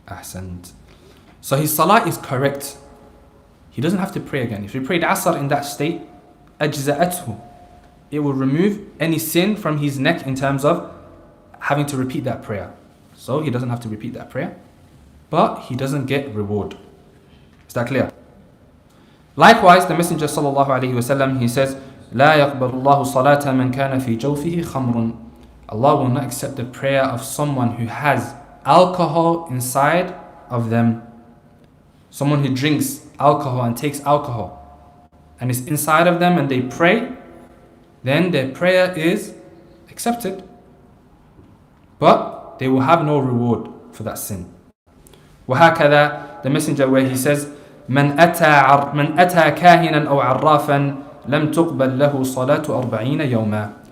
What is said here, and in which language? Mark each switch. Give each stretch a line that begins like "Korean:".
English: Ahsant. So his salah is correct. He doesn't have to pray again. If he prayed Asr in that state, ajza'athu, it will remove any sin from his neck in terms of having to repeat that prayer. So he doesn't have to repeat that prayer, but he doesn't get reward. Is that clear? Likewise, the Messenger sallallahu alaihi wasallam, he says,
Arabic: لا يقبل الله صلاة من كان في جوفه خمر.
English: Allah will not accept the prayer of someone who has alcohol inside of them. Someone who drinks alcohol and takes alcohol and is inside of them and they pray, then their prayer is accepted, but they will have no reward for that sin.
Arabic: وهكذا,
English: the Messenger, where he says,
Arabic: من أتى كاهنا أو عرافا لم تقبل له صلاة 40 يوما.